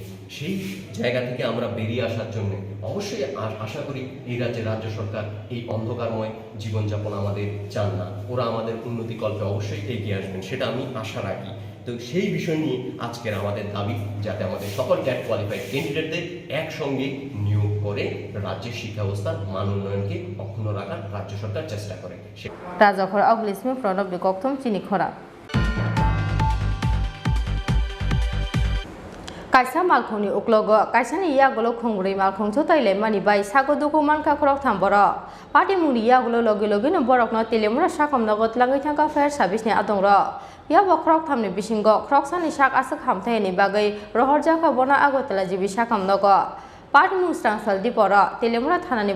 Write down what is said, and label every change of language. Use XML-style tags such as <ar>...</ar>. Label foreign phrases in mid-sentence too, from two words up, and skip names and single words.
<bn>সেই জায়গা থেকে আমরা বেরিয়ে আসার জন্য অবশ্যই আশা করি এই রাজ্যের রাজ্য সরকার এই অন্ধকারময় জীবনযাপন আমাদের চান না, ওরা আমাদের উন্নতিকল্পে অবশ্যই এগিয়ে আসবেন, সেটা আমি আশা রাখি। তো সেই বিষয় নিয়ে আজকের আমাদের দাবি, যাতে আমাদের সকল ট্যাট কোয়ালিফাইড ক্যান্ডিডেটদের একসঙ্গে নিয়োগ করে রাজ্যের শিক্ষা ব্যবস্থার মান উন্নয়নকে অক্ষুণ্ণ রাখার রাজ্য সরকার চেষ্টা করে।</bn> <trp>রাজাখর অগ্লিসমে প্রণব বিকক্তম চিনি খরা kaisa malkhongni uklogo kaisani yagulo khongrei malkhong chotaile mani bai sago duku manka khorok thamboro party muni yagulo logi logi no borok no telemura sakom nagot langai thangka</trp> <en>fair service</en> <trp>ni adongro ya bo khorok thamni bisingo khorok sani sak asuk hamthai ni bagai rohorja ka bona agotala jibi sakam nago party mu strangsal diporo telemura thanani</trp>